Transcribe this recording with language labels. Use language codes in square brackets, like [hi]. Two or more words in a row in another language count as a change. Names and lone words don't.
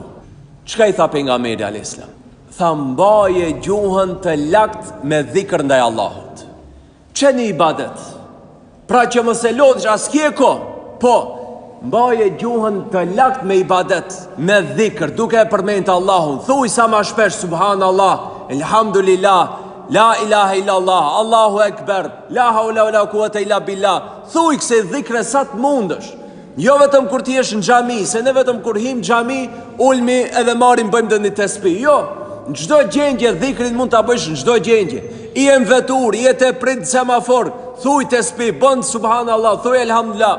[sq] Çka i tha pejgamberi [ar] عليه السلام? [sq] Tha: mbaje gjuhën të lakt me dhikr ndaj Allahut. Që një ibadet? Pra që mos e lodhësh askje ko, po mbaje gjuhën të lakt me ibadet, me dhikr, duke e përmend Allahun. Thuaj sa më shpesh [ar] سبحان الله، الحمد لله, لا إله إلا الله، الله أكبر، لا حول ولا قوة إلا بالله. [sq] Thuaj këse dhikre sa të mundësh. Jo vetëm kur ti jesh në xhami, se ne vetëm kur him në xhami, ulmi edhe marrim bëjmë dhe një tesbih. Jo, në çdo gjendje dhikrin mund ta bësh, në çdo gjendje. I e në vetur, i e te prit semafor, thuj tesbih, bën subhanallah, thuj elhamdulillah.